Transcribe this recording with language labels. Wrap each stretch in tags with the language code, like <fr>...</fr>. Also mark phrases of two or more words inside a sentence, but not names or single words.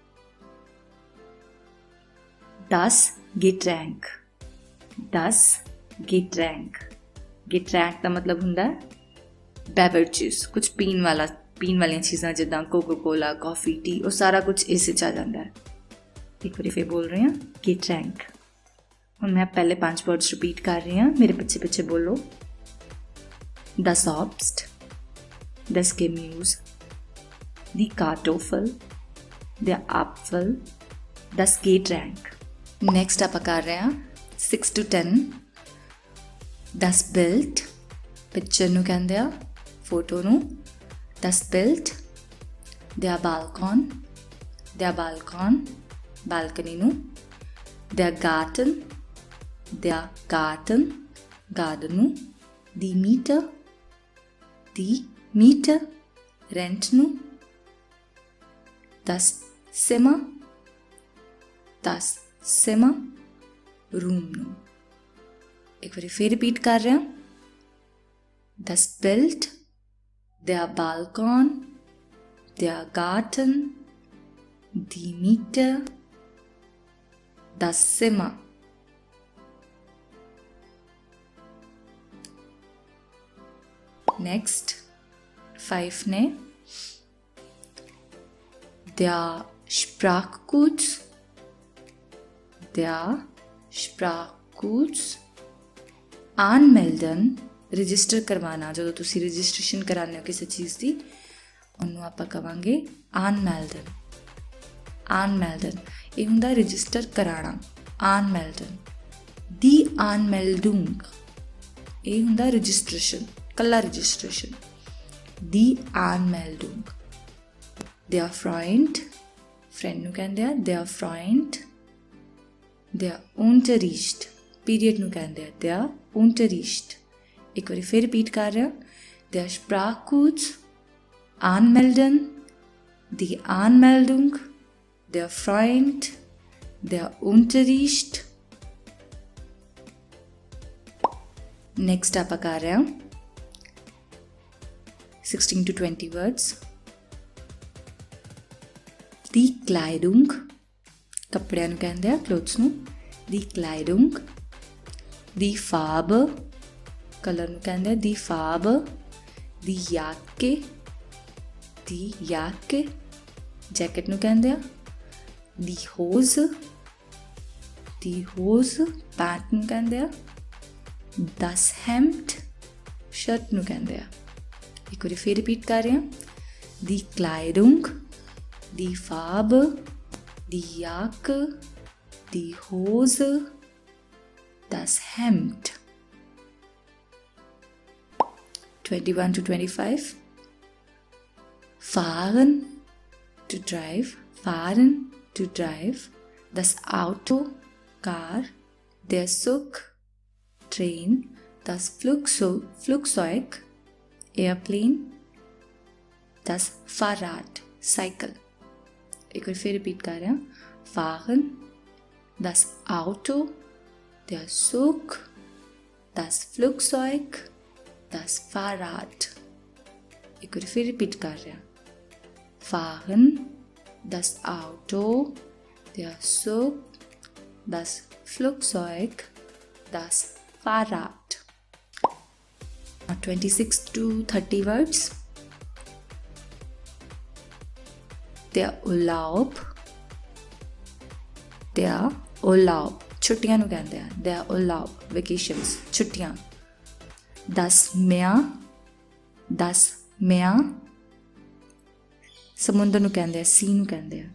<de>das Getränk, das Getränk,</de> <pa>Getränk ਦਾ ਮਤਲਬ ਹੁੰਦਾ ਹੈ ਬੈਵਰੇजेस, ਕੁਝ ਪੀਣ ਵਾਲੀਆਂ ਚੀਜ਼ਾਂ ਜਿੱਦਾਂ ਕੋਕੋ ਕੋਲਾ, ਕਾਫੀ, ਟੀ, ਉਹ ਸਾਰਾ ਕੁਝ ਇਸ ਵਿੱਚ ਆ ਜਾਂਦਾ ਹੈ। ਇੱਕ ਵਾਰੀ ਫਿਰ ਬੋਲ ਰਹੇ ਹਾਂ Getränk। ਹੁਣ ਮੈਂ ਪਹਿਲੇ 5 ਵਰਡਸ ਰਿਪੀਟ ਕਰ ਰਹੀ ਹਾਂ, ਮੇਰੇ ਪਿੱਛੇ ਬੋਲੋ।</pa> <de>das Obst, das Gemüse, die Kartoffel, der Apfel, das Getränk।</de> <pa>Next ਆਪਾਂ ਕਰ ਰਹੇ ਹਾਂ</pa> <en>6 to 10</en> <de>das Bild,</de> <pa>ਪਿਕਚਰ ਨੂੰ ਕਹਿੰਦੇ ਆ, ਫੋਟੋ ਨੂੰ।</pa> <de>das Bild, der Balkon,</de> <pa>ਬਾਲਕਨੀ ਨੂੰ।</pa> <de>der Garten,</de> <pa>ਗਾਰਡਨ ਨੂੰ।</pa> <de>die Miete,</de> <pa>ਰੈਂਟ ਨੂੰ।</pa> <de>das Zimmer,</de> <pa>ਰੂਮ ਨੂੰ। ਇੱਕ ਵਾਰੀ ਫਿਰ ਰਿਪੀਟ ਕਰ ਰਹੇ ਹਾਂ</pa> <de>das Bild, der Balkon, der Garten, die Miete, das Zimmer। Next 5 ne der Sprachkurs, anmelden</de> <pa>ਰਜਿਸਟਰ ਕਰਵਾਉਣਾ। ਜਦੋਂ ਤੁਸੀਂ ਰਜਿਸਟ੍ਰੇਸ਼ਨ ਕਰਾਉਂਦੇ ਹੋ ਕਿਸੇ ਚੀਜ਼ ਦੀ, ਉਹਨੂੰ ਆਪਾਂ ਕਹਾਂਗੇ anmelden। ਇਹ ਹੁੰਦਾ ਰਜਿਸਟਰ ਕਰਾਉਣਾ,</pa> <de>anmelden। die Anmeldung</de> <pa>ਇਹ ਹੁੰਦਾ ਰਜਿਸਟ੍ਰੇਸ਼ਨ, ਕੱਲਾ ਰਜਿਸਟ੍ਰੇਸ਼ਨ।</pa> <de>die Anmeldung। der Freund,</de> <pa>ਫਰੈਂਡ ਨੂੰ ਕਹਿੰਦੇ ਆ</pa> <de>der Freund। der Unterricht,</de> <pa>ਪੀਰੀਅਡ ਨੂੰ ਕਹਿੰਦੇ ਆ</pa> <de>der Unterricht।</de> <pa>ਇੱਕ ਵਾਰੀ ਫਿਰ ਰਿਪੀਟ ਕਰ ਰਿਹਾ</pa> <de>der Sprachkurs, anmelden, die Anmeldung, der Freund, der Unterricht।</de> <pa>Next ਆਪਾਂ ਕਰ ਰਹੇ ਹਾਂ</pa> <en>16 to 20 words।</en> <de>die Kleidung,</de> <pa>ਕੱਪੜਿਆਂ ਨੂੰ ਕਹਿੰਦੇ ਆ, clothes ਨੂੰ।</pa> <de>die Kleidung, die Farbe,</de> <pa>ਕਲਰ ਨੂੰ ਕਹਿੰਦੇ ਆ</pa> <de>die Farbe, die Jacke,</de> <pa>ਜੈਕਟ ਨੂੰ ਕਹਿੰਦੇ ਆ।</pa> <de>die Hose,</de> <pa>ਪੈਂਟ ਨੂੰ ਕਹਿੰਦੇ ਆ।</pa> <de>das Hemd,</de> <pa>ਸ਼ਰਟ ਨੂੰ ਕਹਿੰਦੇ ਆ। ਇੱਕ ਵਾਰੀ ਫਿਰ ਰਿਪੀਟ ਕਰ ਰਹੇ ਹਾਂ</pa> <de>die Kleidung, die Farbe, die Jacke, die Hose, das Hemd।</de> <en>21 to 25</en> <de>fahren</de> <en>to drive,</en> <de>das Auto, car, der Zug, train, das Flugzeug, airplane, das Fahrrad, cycle।</de> <pa>ਇੱਕ ਵਾਰ ਫਿਰ ਰਿਪੀਟ ਕਰ ਰਿਹਾ</pa> <de>fahren, das Auto, der Zug, das Flugzeug, das Fahrrad।</de> <pa>ਇੱਕ ਵਾਰ ਫਿਰ ਰਿਪੀਟ ਕਰ ਰਿਹਾ</pa> <de>fahren, das Auto, der Zug, das Flugzeug, das Fahrrad।</de> <en>26 to 30 words।</en> <de>Der Urlaub, der Urlaub,</de> <pa>ਛੁੱਟੀਆਂ ਨੂੰ ਕਹਿੰਦੇ ਆ,</pa> <de>der Urlaub,</de> <pa>ਵੈਕੇਸ਼ਨਸ, ਛੁੱਟੀਆਂ। 10 ਮਿਆਂ ਸਮੁੰਦਰ ਨੂੰ ਕਹਿੰਦੇ ਆ, ਸੀ ਨੂੰ ਕਹਿੰਦੇ ਆ।</pa>